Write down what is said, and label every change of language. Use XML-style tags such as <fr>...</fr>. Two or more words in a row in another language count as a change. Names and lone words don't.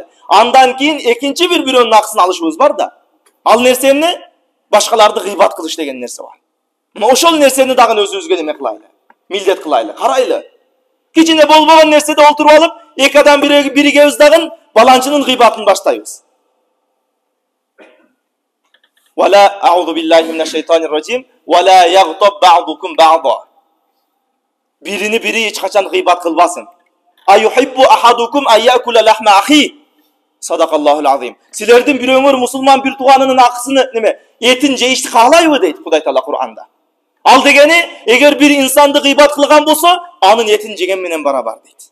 <ky>Андан кийин экинчи бирөөнүн акысын алышыбыз бар да. Ал нерсе эмне? Башкаларды гыйбат кылыш деген нерсе бар. Мына ошол нерсени дагы өзүбүзгө неме кылайлы? Милдет кылайлы, карайлы. Кичине болбогон нерседе олтуруп алып, эки адам биригебиз дагы баланчынын гыйбатын баштайбыз.</ky> <ar>ولا أعوذ بالله من الشيطان الرجيم ولا يغتب بعضكم بعضا.</ar> <ky>Биrini biri эч качан гыйбат кылбасын.</ky> <ar>أيحب أحدكم أن يأكل لحم أخي. صدق الله العظيم.</ar> <ky>Силердин бирөөңөр мусулман бир тууганынын акысыны неме, этин жейишти каалайбы дейт Кудай Таала Кур'анда. Ал дегени, эгер бир инсанды гыйбат кылган болсо, анын этин жеген менен барабар дейт.</ky>